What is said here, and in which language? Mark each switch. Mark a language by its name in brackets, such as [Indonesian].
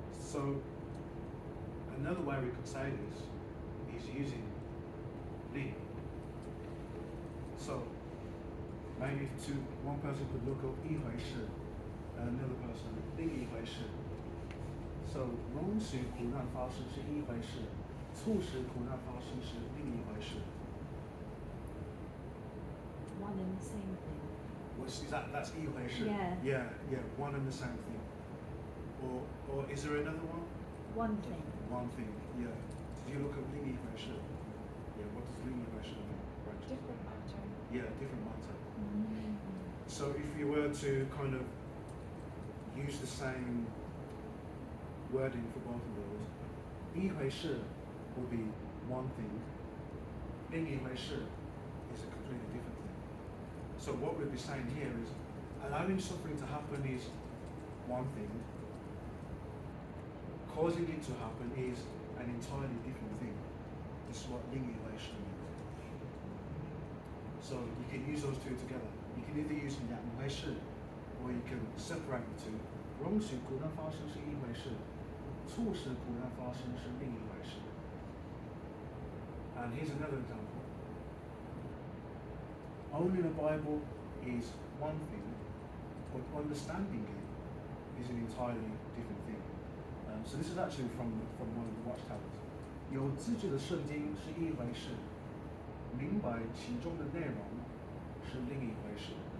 [English] So another way we could say this is using Li. So maybe one person could look up 一回事, and another person 另一回事. [Chinese] So 容许苦难发生是一回事, 促使苦难发生是另一回事. [English] One and the same thing. Is that's 一回事? Yeah. Yeah, one and the same thing. Or is there another one? One thing. One thing, yeah. Did you look at 另一回事? Yeah, what does 另一回事mean? Right. Different matter. Yeah, different matter. So if you were to kind of use the same wording for both of those, 一回事 would be one thing, 另一回事 is a completely different thing. So what we'd be saying here is, allowing suffering to happen is one thing, causing it to happen is an entirely different thing. This is what 另一回事 means. So you can use those two together. You can either use 两回事 or you can separate the two. [Chinese] 容许苦难发生是一回事，促使苦难发生是另一回事。 [English] And here's another example. Owning a Bible is one thing, but understanding it is an entirely different thing. So this is actually from one of the Watchtowers. [Chinese] 有自己的圣经是一回事，明白其中的内容是另一回事。